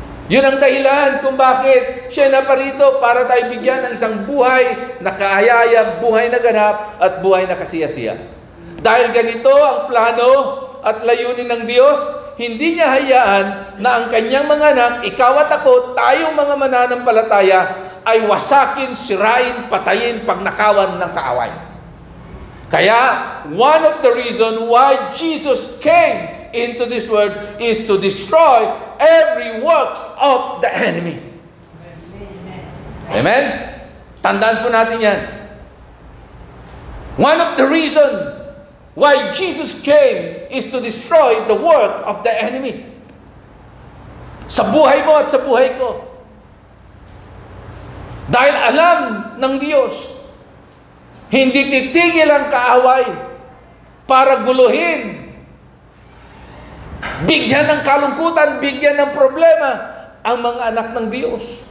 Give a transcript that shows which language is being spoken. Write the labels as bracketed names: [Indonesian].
[Filipino] Yun ang dahilan kung bakit siya naparito para tayo bigyan ng isang buhay na kaayaya, buhay na ganap, at buhay na kasiyasiya. Dahil ganito ang plano at layunin ng Diyos, hindi niya hayaan na ang kanyang mga anak, ikaw at ako, tayong mga mananampalataya, ay wasakin, sirain, patayin, pagnakawan ng kaaway. [English] Kaya, one of the reasons why Jesus came into this world is to destroy every works of the enemy. Amen? [Filipino] Tandaan po natin yan. [English] One of the reasons why Jesus came is to destroy the work of the enemy. [Filipino] Sa buhay mo at sa buhay ko. Dahil alam ng Diyos, hindi titigil ang kaaway para guluhin, bigyan ng kalungkutan, bigyan ng problema ang mga anak ng Diyos.